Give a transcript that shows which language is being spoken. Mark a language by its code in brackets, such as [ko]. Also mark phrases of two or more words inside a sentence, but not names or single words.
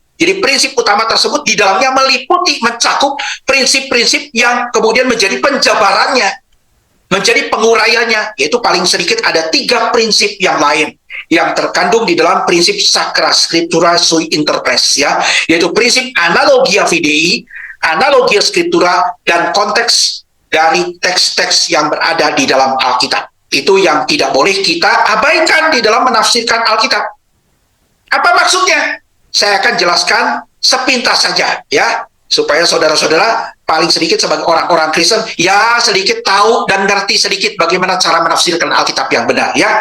[id] Jadi prinsip utama tersebut di dalamnya meliputi, mencakup prinsip-prinsip yang kemudian menjadi penjabarannya, menjadi penguraiannya, yaitu paling sedikit ada 3 prinsip yang lain yang terkandung di dalam prinsip [la] Sacra Scriptura sui interpres, [id] ya, yaitu prinsip [la] analogia fidei, analogia scriptura, [id] dan konteks dari teks-teks yang berada di dalam Alkitab. Itu yang tidak boleh kita abaikan di dalam menafsirkan Alkitab. Apa maksudnya? Saya akan jelaskan sepintas saja, ya, supaya saudara-saudara paling sedikit sebagai orang-orang Kristen ya sedikit tahu dan ngerti sedikit bagaimana cara menafsirkan Alkitab yang benar, ya.